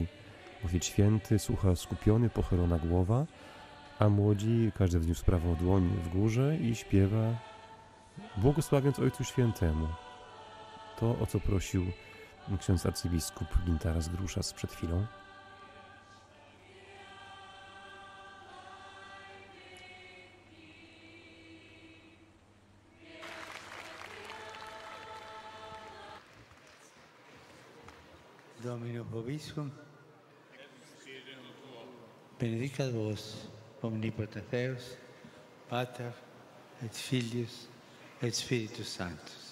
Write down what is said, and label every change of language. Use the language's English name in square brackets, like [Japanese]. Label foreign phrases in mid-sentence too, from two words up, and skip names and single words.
[Polish] Ojciec Święty słucha skupiony, pochylona głowa, a młodzi, każdy wzniósł prawą dłoń w górze i śpiewa, błogosławiąc Ojcu Świętemu. To, o co prosił ksiądz arcybiskup Gintaras Gruszas przed chwilą. [Latin] Domino Vobiscum, benedicat vos, omnipotens Deus, Pater, et Filius, et Spiritus Sanctus.